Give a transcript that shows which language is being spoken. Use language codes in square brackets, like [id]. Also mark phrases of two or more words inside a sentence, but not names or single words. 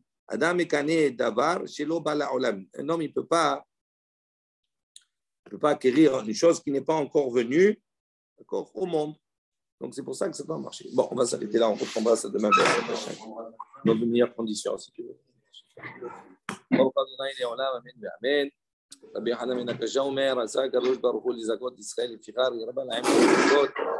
[he] אדם קונה דבר, שלא בא לעולם. [fr] Un homme, il ne peut pas acquérir une chose qui n'est pas encore venue, d'accord, au monde. Donc c'est pour ça que ça doit marcher. Bon, on va s'arrêter là, on reprendra ça demain dans de meilleures conditions, si tu veux. Amen. [he] רבי חנן בן הקשה אומר, עשה הקדוש ברוך הוא לזכות ישראל לפיכך הרבה להם